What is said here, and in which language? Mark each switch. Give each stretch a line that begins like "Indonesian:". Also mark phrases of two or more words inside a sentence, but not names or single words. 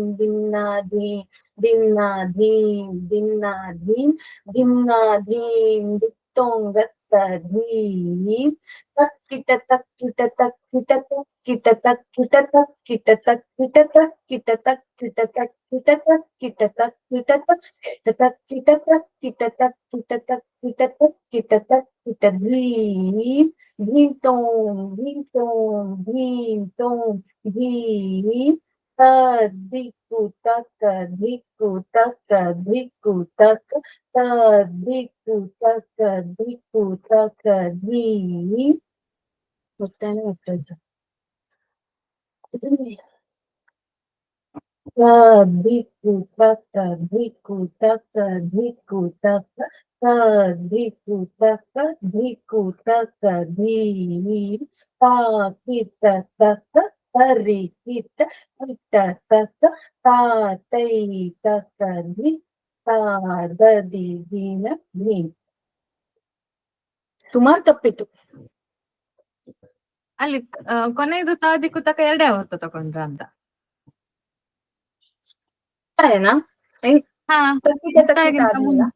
Kannada: dinna dim dinna dim dinna dim dinna dim dittongatta dim takkita takkita takkita takkita takkita takkita takkita takkita takkita takkita takkita takkita takkita takkita takkita takkita takkita dream dream tom dream tom dream tom dream diku taka diku taka diku taka diku taka diku taka dream ಗೊತ್ತಾನೆ ಆಗ್ತದೆ diku taka diku taka diku taka diku taka diku taka dream kita taka tari kita kita taka tai taka di dadi ದಿನ dream ಸುಮಾರು ತಪ್ಪಿತ್ತು ಅಲ್ಲಿ ಕೊನೆಯದು ತಾದಿಕ್ಕು ತಕ ಎರಡೇ ಆವರ್ತ ತಕೊಂಡ್ರ ಅಂತ. ಏನಾ ಹಾ ತಕ್ಕಿಟ ಮುಕ್ತಾಯಗಿಂತ ಆದ್ಮೇಲೆ ಮುಂಚೆ.